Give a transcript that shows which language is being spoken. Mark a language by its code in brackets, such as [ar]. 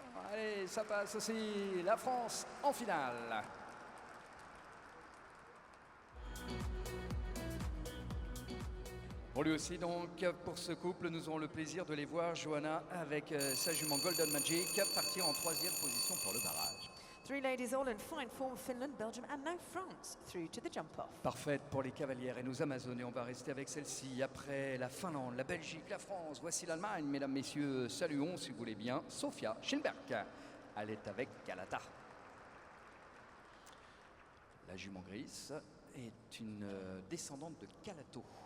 [fr] Allez, ça passe aussi, la France en finale. Pour lui aussi, donc, pour ce couple, nous aurons le plaisir de les voir, Joanna, avec sa jument Golden Magic, partir en 3e position pour le barrage. [en] 3 ladies all in fine form, Finland, Belgium and now France through to the jump-off. [fr] Parfaite pour les cavalières et nos Amazones. Et on va rester avec celle-ci après la Finlande, la Belgique, la France. Voici l'Allemagne, mesdames, messieurs. Saluons, si vous voulez bien, Sofia Schilberg. Elle est avec Galata. La jument grise est une descendante de Calato.